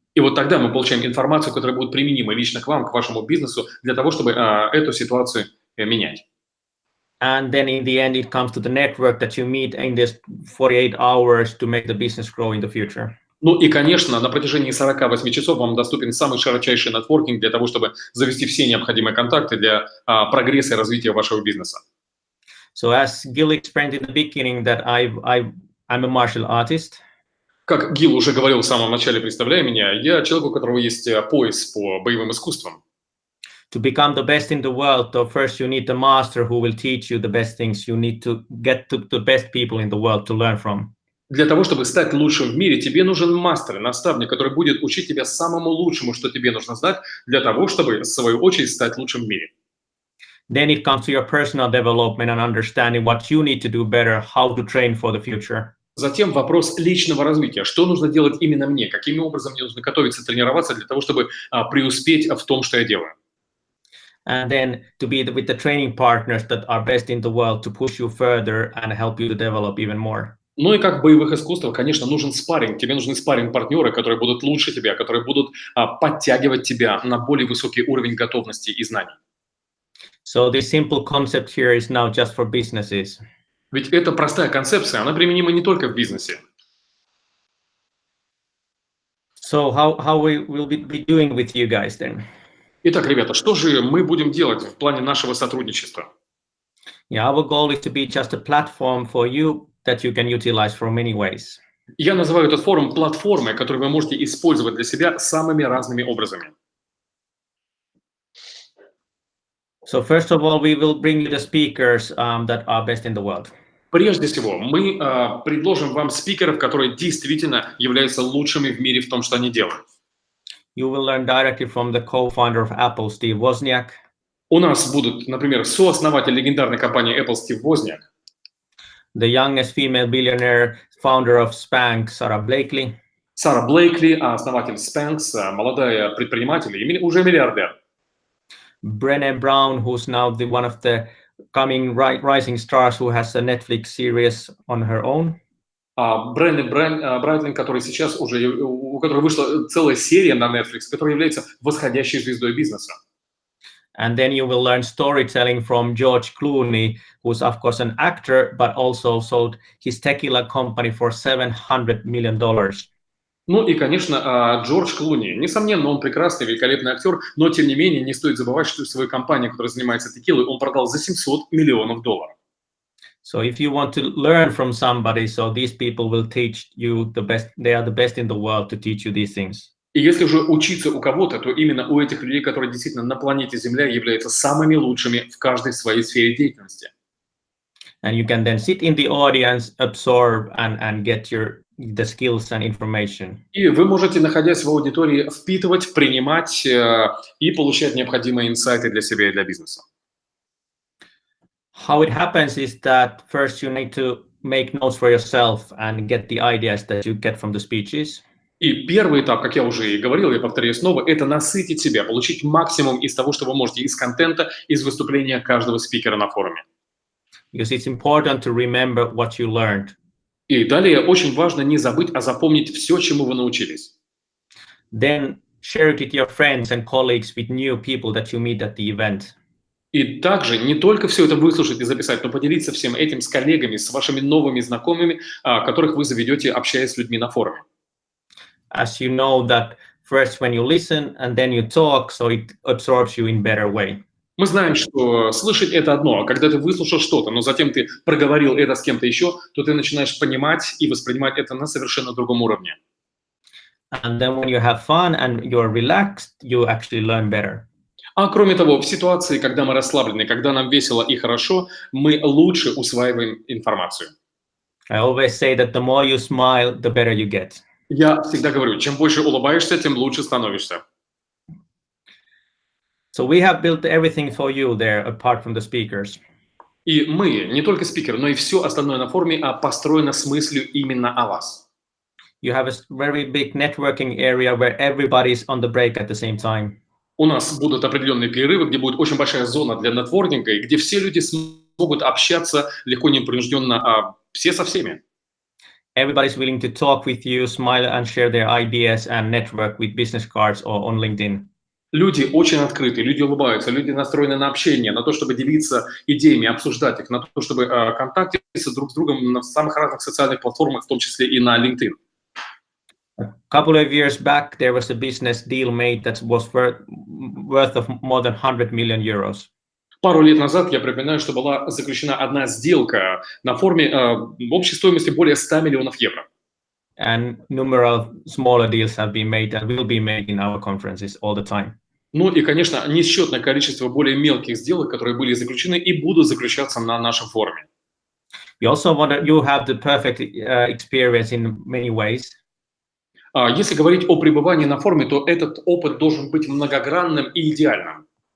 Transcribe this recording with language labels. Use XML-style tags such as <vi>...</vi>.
<ru>И вот тогда мы получаем информацию, которая будет применима лично к вам, к вашему бизнесу, для того, чтобы эту ситуацию менять.</ru> <en>And then in the end, it comes to the network that you meet in this 48 hours to make the business grow in the future.</en> <ru>Ну и, конечно, на протяжении 48 часов вам доступен самый широчайший нетворкинг для того, чтобы завести все необходимые контакты для прогресса и развития вашего бизнеса.</ru> <en>So as Gil explained in the beginning that I'm a martial artist.</en> <ru>Как Гил уже говорил в самом начале, представляя меня, я человек, у которого есть пояс по боевым искусствам.</ru> <en>To become the best in the world, though, first you need the master who will teach you the best things. You need to get to the best people in the world to learn from.</en> <ru>Для того, чтобы стать лучшим в мире, тебе нужен мастер, наставник, который будет учить тебя самому лучшему, что тебе нужно знать, для того, чтобы, в свою очередь, стать лучшим в мире.</ru> <en>Then it comes to your personal development and understanding what you need to do better, how to train for the future.</en> <ru>Затем вопрос личного развития. Что нужно делать именно мне? Каким образом мне нужно готовиться, тренироваться для того, чтобы преуспеть в том, что я делаю?</ru> <en>And then to be with the training partners that are best in the world to push you further and help you to develop even more.</en> <ru>Ну и как в боевых искусствах, конечно, нужен спарринг. Тебе нужны спарринг-партнеры, которые будут лучше тебя, которые будут подтягивать тебя на более высокий уровень готовности и знаний.</ru> <en>So this simple concept here is now just for businesses.</en> <ru>Ведь это простая концепция, она применима не только в бизнесе.</ru> <en>So how we will be doing with you guys then?</en> <ru>Итак, ребята, что же мы будем делать в плане нашего сотрудничества?</ru> <en>Yeah, our goal is to be just a platform for you that you can utilize for many ways.</en> <ru>Я называю этот форум платформой, которую вы можете использовать для себя самыми разными образами.</ru> <en>So first of all, we will bring you the speakers that are best in the world.</en> <ru>Прежде всего, мы предложим вам спикеров, которые действительно являются лучшими в мире в том, что они делают.</ru> <en>You will learn directly from the co-founder of Apple, Steve Wozniak.</en> <ru>У нас будут, например, сооснователь легендарной компании Apple Стив Возняк,</ru> <en>The youngest female billionaire, founder of Spanx, Sarah Blakely.</en> <ru>Сара Блейкли, основатель Spanx, молодая предприниматель и уже миллиардер.</ru> <en>Brené Brown, who's now one of the coming rising stars who has a Netflix series on her own.</en> <ru>Бренни Брайтлин, который сейчас уже, у которой вышла целая серия на Netflix, которая является восходящей звездой бизнеса.</ru> <en>And then you will learn storytelling from George Clooney, who's of course an actor, but also sold his tequila company for $700 million.</en> <ru>Ну и, конечно, Джордж Клуни. Несомненно, он прекрасный, великолепный актер, но, тем не менее, не стоит забывать, что свою компанию, которая занимается текилой, он продал за $700 миллионов.</ru> <en>So if you want to learn from somebody, so these people will teach you the best, they are the best in the world to teach you these things.</en> <ru>И если уже учиться у кого-то, то именно у этих людей, которые действительно на планете Земля являются самыми лучшими в каждой своей сфере деятельности.</ru> <en>And you can then sit in the audience, absorb and get the skills and information.</en> <ru>И вы можете, находясь в аудитории, впитывать, принимать и получать необходимые инсайты для себя и для бизнеса.</ru> <en>How it happens is that first you need to make notes for yourself and get the ideas that you get from the speeches.</en> <ru>И первый этап, как я уже и говорил, я повторяю снова, это насытить себя, получить максимум из того, что вы можете из контента, из выступления каждого спикера на форуме.</ru> <en>Because it's important to remember what you learned.</en> <ru>И далее очень важно не забыть, а запомнить все, чему вы научились.</ru> <en>Then share it with your friends and colleagues, with new people that you meet at the event.</en> <ru>И также не только все это выслушать и записать, но поделиться всем этим с коллегами, с вашими новыми знакомыми, которых вы заведете, общаясь с людьми на форуме.</ru> <en>As you know that first when you listen and then you talk, so it absorbs you in better way.</en> <ru>Мы знаем, что слышать – это одно, а когда ты выслушал что-то, но затем ты проговорил это с кем-то еще, то ты начинаешь понимать и воспринимать это на совершенно другом уровне.</ru> <en>And then when you have fun and you're relaxed, you actually learn better.</en> <ru>А кроме того, в ситуации, когда мы расслаблены, когда нам весело и хорошо, мы лучше усваиваем информацию.</ru> <en>I always say that the more you smile, the better you get.</en> <ru>Я всегда говорю, чем больше улыбаешься, тем лучше становишься.</ru> <en>So we have built everything for you there, apart from the speakers.</en> <ru>И мы, не только спикер, но и все остальное на форуме построено с мыслью именно о вас.</ru> <en>You have a very big networking area where everybody's on the break at the same time.</en> <ru>У нас будут определенные перерывы, где будет очень большая зона для нетворкинга, и где все люди смогут общаться легко, непринужденно, все со всеми.</ru> <en>Everybody's willing to talk with you, smile and share their ideas and network with business cards or on LinkedIn.</en> <ru>Люди очень открыты, люди улыбаются, люди настроены на общение, на то, чтобы делиться идеями, обсуждать их, на то, чтобы контактироваться друг с другом на самых разных социальных платформах, в том числе и на LinkedIn.</ru> <en>A couple of years back, there was a business deal made that was worth of more than 100 million euros.</en> <ru>Пару лет назад, я припоминаю, что была заключена одна сделка на форме общей стоимости более 100 миллионов евро.</ru> <en>And numerous smaller deals have been made and will be made in our conferences all the time.</en> <ru>Ну и, конечно, несчетное количество более мелких сделок, которые были заключены и будут заключаться на нашем форуме.</ru> <en>You also want to, you have the perfect experience in many ways.</en> <ru>Если говорить о пребывании на форуме, то этот опыт должен быть многогранным и идеальным.</ru>